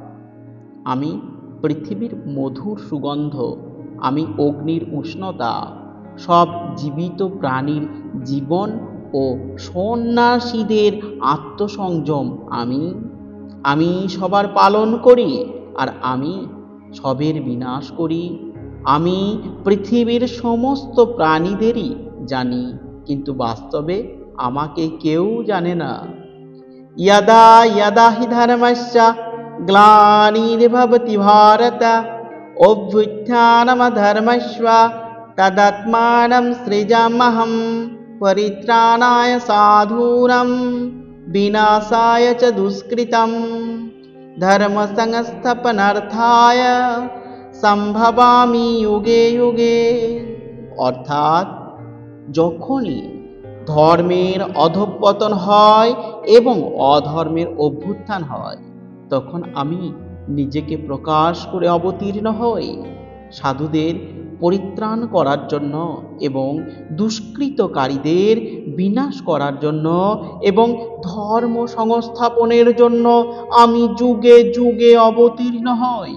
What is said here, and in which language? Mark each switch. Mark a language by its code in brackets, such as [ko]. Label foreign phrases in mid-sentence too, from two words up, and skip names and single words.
[bn] আমি পৃথিবীর মধুর সুগন্ধ, আমি অগ্নির উষ্ণতা, সব জীবিত প্রাণীর জীবন ও সন্ন্যাসীদের আত্মসংযম। আমি সবার পালন করি আর আমি সবের বিনাশ করি। আমি পৃথিবীর সমস্ত প্রাণীদেরই জানি, কিন্তু বাস্তবে আমাকে কেউ জানে না। [sa] यदा यदा हि धर्मस्य ग्लानिर्भवति भारत अभ्युत्थानमधर्मस्य तदात्मानं सृजाम्यहं परित्राणाय साधूनां विनाशाय च दुष्कृतं धर्मसंस्थापनार्थाय সম্ভবামি যুগে যুগে। [bn] অর্থাৎ যখনই ধর্মের অধঃপতন হয় এবং অধর্মের অভ্যুত্থান হয়, তখন আমি নিজেকে প্রকাশ করে অবতীর্ণ হই সাধুদের পরিত্রাণ করার জন্য এবং দুষ্কৃতকারীদের বিনাশ করার জন্য এবং ধর্ম সংস্থাপনের জন্য আমি যুগে যুগে অবতীর্ণ হই।